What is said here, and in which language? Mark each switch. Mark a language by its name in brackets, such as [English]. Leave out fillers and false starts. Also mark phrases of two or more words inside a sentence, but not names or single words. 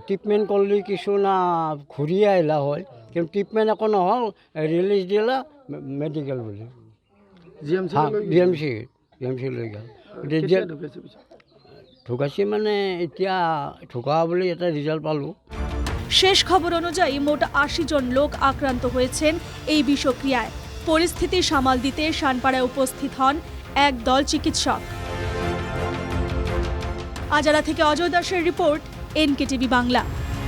[Assamese] ট্ৰিটমেণ্ট কৰিলে কিছু না ঘূৰি আহিলা হয়, কিন্তু ট্ৰিটমেণ্ট একো নহ'ল। ৰিলিজ দিলা মেডিকেল বুলি, জি এম চি লৈ গ'ল। ঢুকাইছে মানে এতিয়া ঢুকা বুলি এটা ৰিজাল্ট পালোঁ। [Bangla] শেষ খবর অনুযায়ী মোট ৮০ জন লোক আক্রান্ত হয়েছেন এই বিষক্রিয়ায়। পরিস্থিতি সামাল দিতে শানপাড়ায় উপস্থিত হন এক দল চিকিৎসক। আজারা থেকে অজয় দাসের রিপোর্ট, NKTV বাংলা।